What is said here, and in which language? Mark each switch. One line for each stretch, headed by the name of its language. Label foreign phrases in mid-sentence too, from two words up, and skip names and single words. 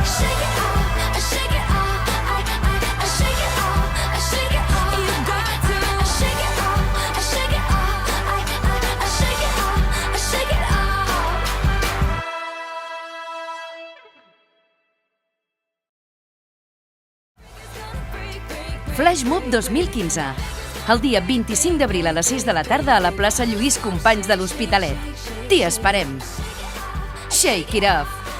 English: Shake it off, I shake it off. I shake it off, I shake it off. You got to shake it off, I shake it off. I shake it off, I shake it off. Flash Mob 2015.
Catalan: El dia 25 d'abril a les 6 de la tarda a la plaça Lluís Companys de l'Hospitalet. T'hi esperem.
English: Shake it off.